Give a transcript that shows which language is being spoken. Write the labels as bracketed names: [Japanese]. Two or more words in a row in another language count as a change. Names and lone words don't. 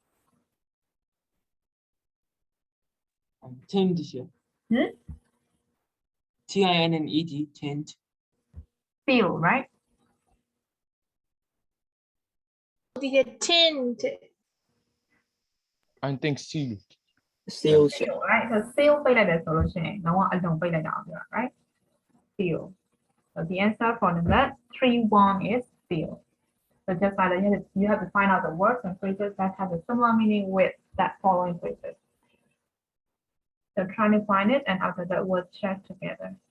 [English] Tint, teacher. Hmm? T-I-N-N-E-D, tint. Feel, right? Teacher, tint. I think seal. Seal, Feel, right? So feel [Burmese] ပိတ်လိုက်တယ်ဆိုလို့ရှိရင်လုံးဝအလုံးပိတ်လိုက်တာအောင်ပြောတာ right? [English] Feel. So the answer for number 3-1 is feel. So just like that, you have to find out the words and phrases that have a similar meaning with that following phrases. So trying to find it and after that we'll check together.